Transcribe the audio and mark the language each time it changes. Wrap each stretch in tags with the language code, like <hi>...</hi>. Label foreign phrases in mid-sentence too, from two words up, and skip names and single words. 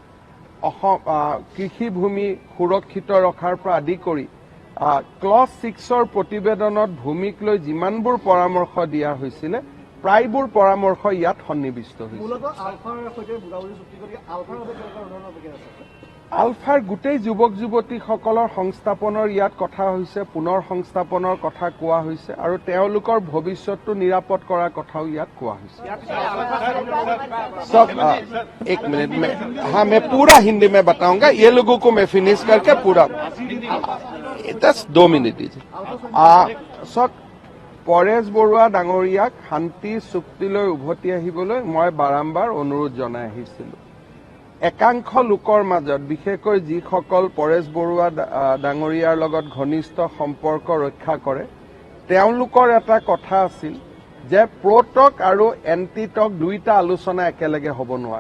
<as>কৃষিভূমি সুৰক্ষিত ৰখাৰ পৰা আদি কৰি ক্লজ 6ৰ প্ৰতিবেদনত ভূমিক লৈ যিমানবোৰ পৰামৰ্শ দিয়া হৈছিলে প্ৰায়বোৰ পৰামৰ্শ ইয়াত সন্নিৱিষ্ট হৈছে। আলফাৰ গোটেই যুৱক যুৱতীসকলৰ সংস্থাপনৰ ইয়াত কথা হৈছে, পুনৰ সংস্থাপনৰ কথা কোৱা হৈছে আৰু তেওঁলোকৰ ভৱিষ্যতটো নিৰাপদ কৰাৰ কথাও ইয়াত কোৱা হৈছে।</as> <hi>सब 1 मिनट में, हाँ मैं पूरा हिंदी में बताऊंगा, ये लोगों को मैं फिनिश करके पूरा 2 मिनट दीजिए।</hi> <as>सब পৰেশ বৰুৱা ডাঙৰীয়াক শান্তি চুক্তিলৈ উভতি আহিবলৈ মই বাৰম্বাৰ অনুৰোধ জনাই আহিছিলোঁ। একাংশ লোকৰ মাজত বিশেষকৈ যিসকল পৰেশ বৰুৱা ডাঙৰীয়াৰ লগত ঘনিষ্ঠ সম্পৰ্ক ৰক্ষা কৰে তেওঁলোকৰ এটা কথা আছিল যে প্ৰ'টক আৰু এণ্টিটক দুয়োটা আলোচনা একেলগে হ'ব নোৱাৰে।</as>